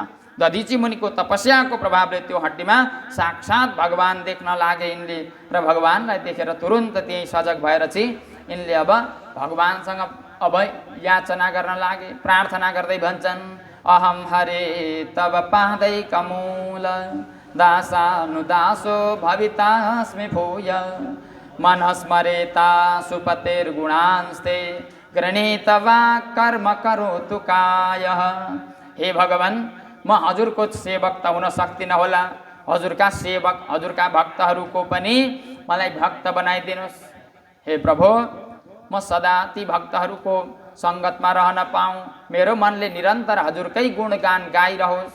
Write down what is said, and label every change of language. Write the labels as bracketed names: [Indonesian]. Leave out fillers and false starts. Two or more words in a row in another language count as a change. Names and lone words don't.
[Nepali] दधिची मुनिको तपस्याको प्रभावले त्यो हड्डीमा साक्षात् भगवान देख्न लागे यिनले र भगवानलाई देखेर तुरुन्त त्यही सजग भएर चाहिँ यिनले अब भगवानसँग अब याचना गर्न लागे, प्रार्थना गर्दै भन्छन्, [Sanskrit] अहम हरे तब पादै कमूल दासानुदासो भवितास्मि भूय मनस्मरेता सुपतेर्गुणांस्ते गृणीत वा कर्म करोतु कायः। [Nepali] हे भगवान, म हजुरको सेवक त हुन सक्दिनँ होला, हजुरका सेवक हजुरका भक्तहरूको पनि मलाई भक्त बनाइदिनुहोस्। हे प्रभु, म सदा ती भक्तहरूको सङ्गतमा रहन पाऊँ, मेरो मनले निरन्तर हजुरकै गुणगान गाइरहोस्।